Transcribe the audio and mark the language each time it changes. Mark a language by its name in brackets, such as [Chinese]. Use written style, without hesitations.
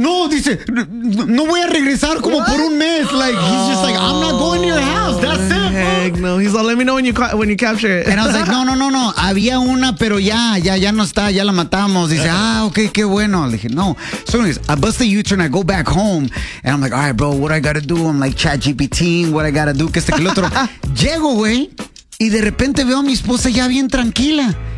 [Spanish] Dice, no voy a regresar como por un mes. [English] Like, he's just like, I'm not going to your house. That's it. Heck no. He's like, let me know when you capture it. And I was like, no. [Spanish] Había una, pero ya no está. Ya la matamos. Dice, okay, qué bueno. Le dije, no. [English] So anyways, I bust the U-turn. I go back home. And I'm like, all right, bro, what I got to do? I'm like, ChatGPT, what I got to do? [Spanish] Que este que el otro. Llego, güey. Y de repente veo a mi esposa ya bien tranquila.